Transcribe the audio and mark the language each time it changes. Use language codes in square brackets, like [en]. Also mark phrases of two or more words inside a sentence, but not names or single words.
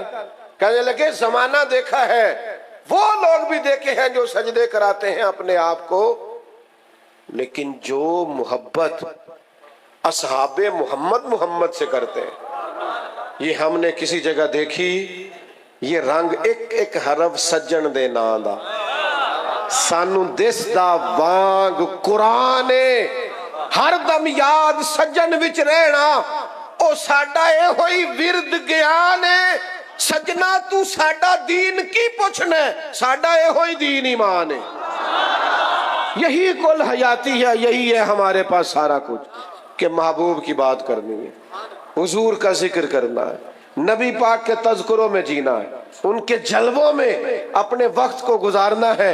[ur] کہنے لگے زمانہ دیکھا ہے، وہ لوگ بھی دیکھے ہیں جو سجدے کراتے ہیں اپنے آپ کو، لیکن جو محبت اصحاب محمد محمد سے کرتے ہیں یہ ہم نے کسی جگہ دیکھی. یہ رنگ ایک ایک حرف [pa] سجن دے نام دا سانو دس دا وانگ قرآن ہر دم یاد سجن وچ رہنا او ساڈا اے ہوئی ورد گیان ہے سجنا تو ساڈا دین کی پوچھنا ہے ساڈا اے ہوئی دین ایمان [ur] ہے یہی کل حیاتی ہے یہی ہے ہمارے پاس سارا کچھ کہ محبوب کی بات کرنی ہے حضور کا ذکر کرنا ہے نبی پاک کے تذکروں میں جینا ہے ان کے جلووں میں اپنے وقت کو گزارنا ہے